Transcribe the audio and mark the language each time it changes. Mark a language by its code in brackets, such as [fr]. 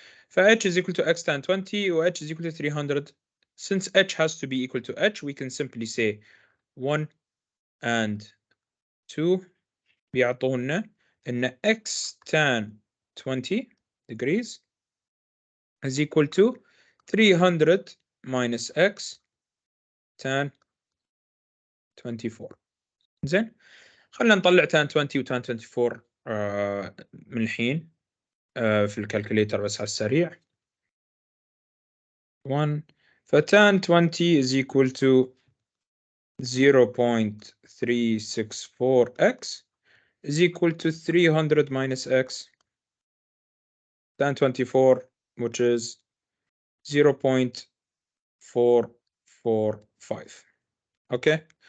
[en] ف h is equal to x tan 20 و h is equal to 300. Since h has to be equal to h, we can simply say 1 and 2 [ar] بيعطونا إن [en] x tan 20 degrees is equal to 300 minus x tan 24. [ar] زين. خلينا نطلع tan 20 و tan 24 من الحين في الكالكوليتر بس على السريع. [en] 1 tan 20 is equal to 0.364x is equal to 300 minus x tan 24, which is 0.445. Okay.